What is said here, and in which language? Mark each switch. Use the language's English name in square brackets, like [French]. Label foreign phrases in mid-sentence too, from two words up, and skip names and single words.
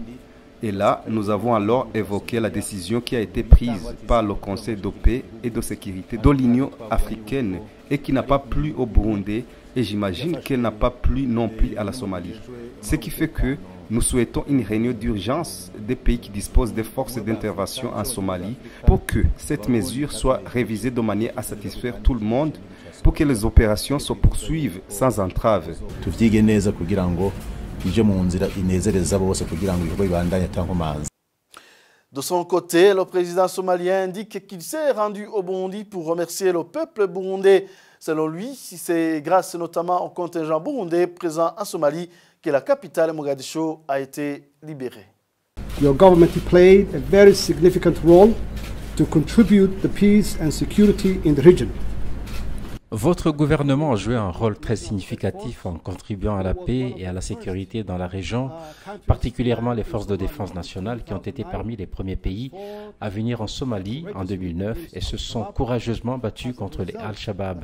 [French] Et là, nous avons alors évoqué la décision qui a été prise par le Conseil de paix et de sécurité de l'Union africaine et qui n'a pas plu au Burundi et j'imagine qu'elle n'a pas plu non plus à la Somalie. Ce qui fait que nous souhaitons une réunion d'urgence des pays qui disposent des forces d'intervention en Somalie pour que cette mesure soit révisée de manière à satisfaire tout le monde pour que les opérations se poursuivent sans entrave. [Rundi] ije mu nzira inezereza bose kugira ngo ibikorwa bibandanye atankomanzi. [French] De son côté, le président somalien indique qu'il s'est rendu au Burundi pour remercier le peuple burundais. Selon lui, c'est grâce notamment au contingent burundais présent en Somalie que la capitale Mogadiscio a été libérée. [English] Your government played a very significant role to contribute the peace and security in the region. [French] Votre gouvernement a joué un rôle très significatif en contribuant à la paix et à la sécurité dans la région, particulièrement les forces de défense nationale qui ont été parmi les premiers pays à venir en Somalie en 2009 et se sont courageusement battus contre les Al-Shabaab.